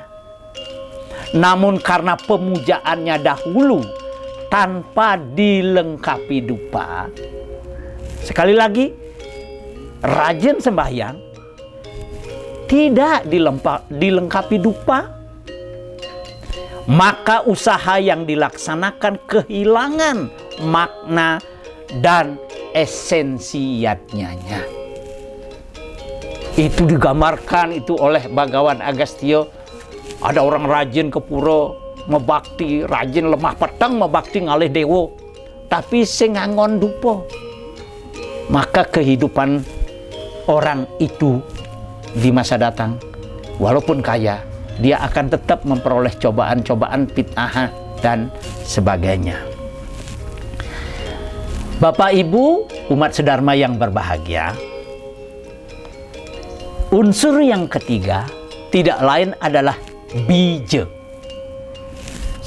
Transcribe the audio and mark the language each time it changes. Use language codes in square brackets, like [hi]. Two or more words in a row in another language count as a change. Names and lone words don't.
[id] Namun karena pemujaannya dahulu tanpa dilengkapi dupa, sekali lagi, rajin sembahyang tidak dilengkapi dupa, maka usaha yang dilaksanakan kehilangan makna dan esensiatnya. Itu digambarkan itu oleh Bhagawan Agastya. Ada orang rajin ke pura [ban] mebakti, rajin lemah petang mebakti ngalih dewa, tapi sing ngangon dupa, [id] maka kehidupan orang itu di masa datang, walaupun kaya, dia akan tetap memperoleh cobaan-cobaan, fitnah dan sebagainya. Bapak Ibu umat sedharma yang berbahagia, unsur yang ketiga tidak lain adalah bija.